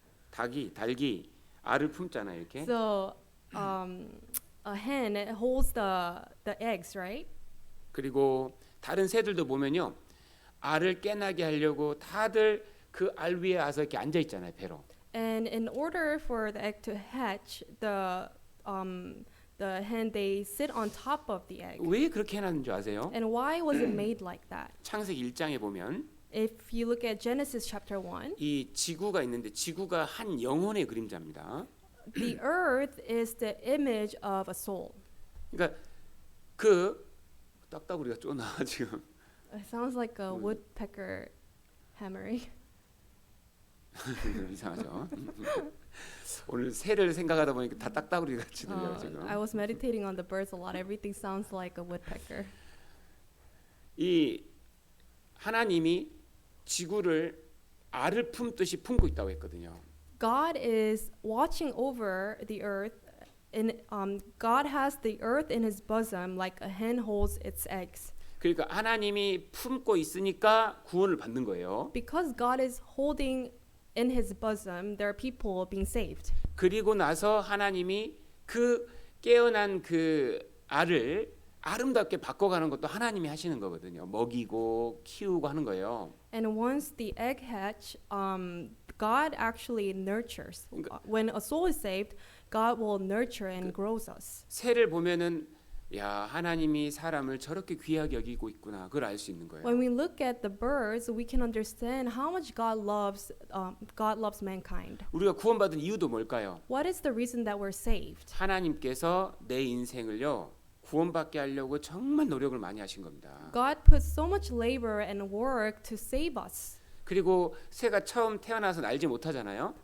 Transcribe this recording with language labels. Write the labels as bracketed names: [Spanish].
[Korean] 닭이 알을 품잖아요, 이렇게. [English] So a hen it holds the eggs, right? [Korean] 그리고 다른 새들도 보면요. 알을 깨나게 하려고 다들 그 알 위에 와서 이렇게 앉아 있잖아요, 배로. [English] And in order for the egg to hatch, the hen they sit on top of the egg. [Korean] 왜 그렇게 해놨는 줄 아세요? [English] And why was it made like that? [Korean] 창세기 1장에 보면 [English] If you look at Genesis chapter 1, [Korean] 이 지구가 있는데 지구가 한 영혼의 그림자입니다. [English] the earth is the image of a soul. [Korean] 그러니까 그 딱따구리가 쪼나 지금 [English] It sounds like a woodpecker hammering. [Korean] 이상하죠. 오늘 새를 생각하다 보니까 다 딱따구리 같이 들려요 지금. [English] I was meditating on the birds a lot. Everything sounds like a woodpecker. [Korean] 이 하나님이 지구를 알을 품듯이 품고 있다고 했거든요. [English] God is watching over the earth. God has the earth in His bosom like a hen holds its eggs. [Korean] 그러니까 하나님이 품고 있으니까 구원을 받는 거예요. [English] Because God is holding in His bosom, there are people being saved. [Korean] 그리고 나서 하나님이 그 깨어난 그 알을 아름답게 바꿔가는 것도 하나님이 하시는 거거든요. 먹이고 키우고 하는 거예요. [English] And once the egg hatch, God actually nurtures. When a soul is saved, God will nurture and grows us. [Korean] 새를 보면은 야 하나님이 사람을 저렇게 귀하게 여기고 있구나 그걸 알 수 있는 거예요. [English] When we look at the birds, we can understand how much God loves mankind. [Korean] 우리가 구원받은 이유도 뭘까요? [English] What is the reason that we're saved? [Korean] 하나님께서 내 인생을요 구원받게 하려고 정말 노력을 많이 하신 겁니다. [English] God put so much labor and work to save us. [Korean] 그리고 새가 처음 태어나서 날지 못하잖아요.